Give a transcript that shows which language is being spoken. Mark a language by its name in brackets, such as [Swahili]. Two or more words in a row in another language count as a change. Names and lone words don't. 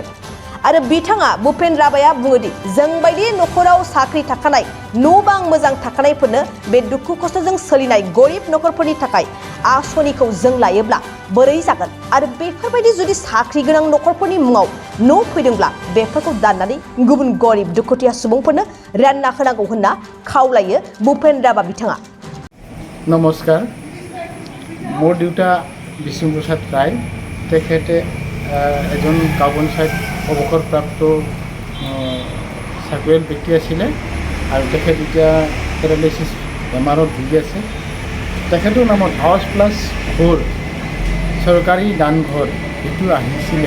[Bodo] आरो बिथाङा भुपेन राभाया बुङोदि जोंबायदि नखराव साख्रि थाखानाय न' बां मोजां थाखानायफोरनो बे दुखु खस्थ'जों सोलिनाय गरिब नखरफोरनि थाखाय आसनिखौ जों लायोब्ला बोरै जागोन आरो बेफोरबायदि जुदि साख्रि गोनां नखरफोरनि मुङाव न' फैदोंब्ला बेफोरखौ दाननानै गुबुन गरिब दुखुथिया सुबुंफोरनो रानना होनांगौ होनना खावलायो भुपेन राभा बिथाङा। [Assamese] नमस्कार, মোৰ দেউতা বিষ্ণুপ্ৰসাদ ৰায়। তেখেতে এজন গাঁও পঞ্চায়ত অৱসৰপ্ৰাপ্ত চাকৰিয়াল ব্যক্তি আছিলে আৰু তেখেত এতিয়া পেৰালাইচিছ বেমাৰত ভুগি আছে। তেখেতৰ নামত আৱাজ প্লাছ ঘৰ চৰকাৰী দানঘৰ এইটো আহিছিলে।